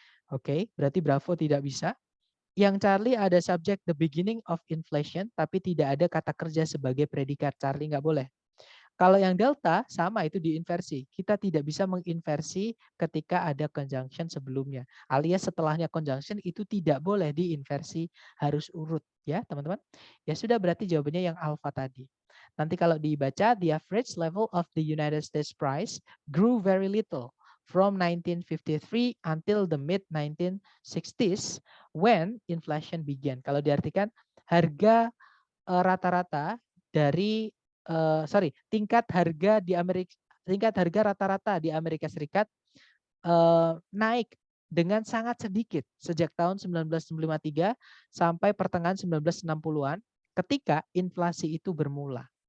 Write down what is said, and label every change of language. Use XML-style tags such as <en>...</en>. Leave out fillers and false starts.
<id>Oke, berarti bravo tidak bisa. Yang Charlie ada subject the beginning of inflation, tapi tidak ada kata kerja sebagai predikat. Charlie nggak boleh. Kalau yang delta sama itu diinversi. Kita tidak bisa menginversi ketika ada conjunction sebelumnya. Alias setelahnya conjunction itu tidak boleh diinversi, harus urut ya teman-teman. Ya sudah berarti jawabannya yang alpha tadi. Nanti kalau dibaca,</id> <en>the average level of the United States price grew very little from 1953 until the mid 1960s when inflation began.</en> <id>Kalau diartikan harga rata-rata dari tingkat harga rata-rata di Amerika Serikat naik dengan sangat sedikit sejak tahun 1953 sampai pertengahan 1960-an ketika inflasi itu bermula.</id>